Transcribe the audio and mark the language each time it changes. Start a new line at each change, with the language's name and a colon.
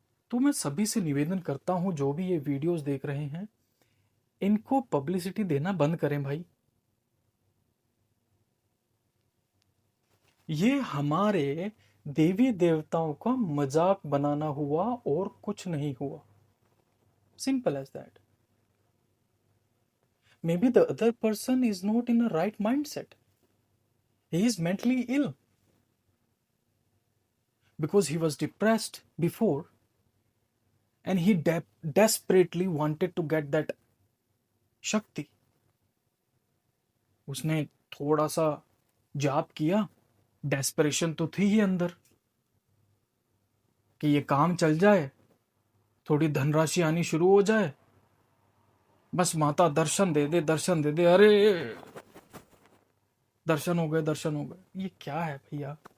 Hindi: तो मैं सभी से निवेदन करता हूं, जो भी ये वीडियोस देख रहे हैं, इनको पब्लिसिटी देना बंद करें भाई। ये हमारे देवी देवताओं का मजाक बनाना हुआ और कुछ नहीं हुआ।
English: Simple as that. Maybe the other person is not in a right mindset. He is mentally ill because he was depressed before and he desperately wanted to get that shakti.
Hindi: उसने थोड़ा सा जाप किया, डेस्परेशन तो थी ही अंदर कि ये काम चल जाए, थोड़ी धनराशि आनी शुरू हो जाए, बस माता दर्शन दे दे, दर्शन दे दे। अरे दर्शन हो गए, दर्शन हो गए। ये क्या है भैया?